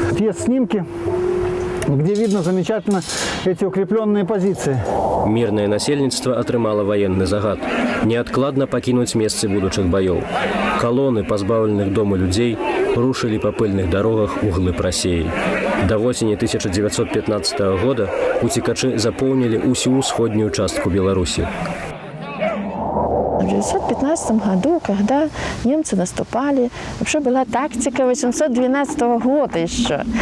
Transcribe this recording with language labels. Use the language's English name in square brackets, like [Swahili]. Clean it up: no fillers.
[Russian] Есть снимки, где видно замечательно эти укрепленные позиции. [Belarusian] Мірнае насельніцтва атрымала ваенны загад неадкладна пакінуць месцы будучых баёў. Калоны пазбаўленых дому людзей рушылі па пыльных дарогах у глыб Расіі. Да восені 1915 года уцекачы запоўнілі ўсю ўсходнюю частку Беларусі. [Russian] В 1915 году, когда немцы наступали, вообще была тактика 812 года еще.